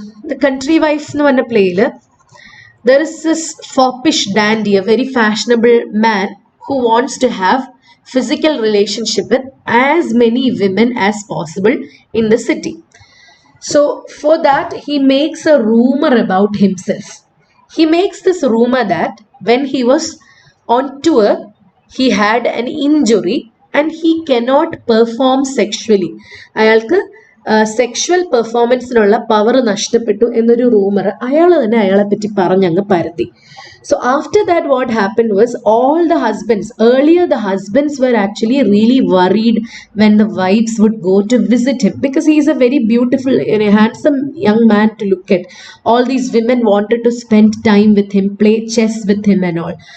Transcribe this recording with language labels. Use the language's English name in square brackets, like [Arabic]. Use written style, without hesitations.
[English] The Country Wife [Malayalam] എന്ന് പറഞ്ഞ പ്ലേയിൽ [English] there is this foppish dandy, a very fashionable man who wants to have physical relationship with as many women as possible in the city. So for that he makes a rumor about himself. He makes this rumor that when he was on tour he had an injury and he cannot perform sexually. [Malayalam] അയാൾക്ക് sexual പെർഫോമൻസിനുള്ള power നഷ്ടപ്പെട്ടു എന്നൊരു rumour അയാൾ തന്നെ അയാളെ പറ്റി പറഞ്ഞങ്ങ് പരത്തി. [English] So after that what happened was, all the husbands, earlier the husbands were actually really worried when the wives would go to visit him, because he is a very beautiful and a handsome young man to look at. All these women wanted to spend time with him, play chess with him and all.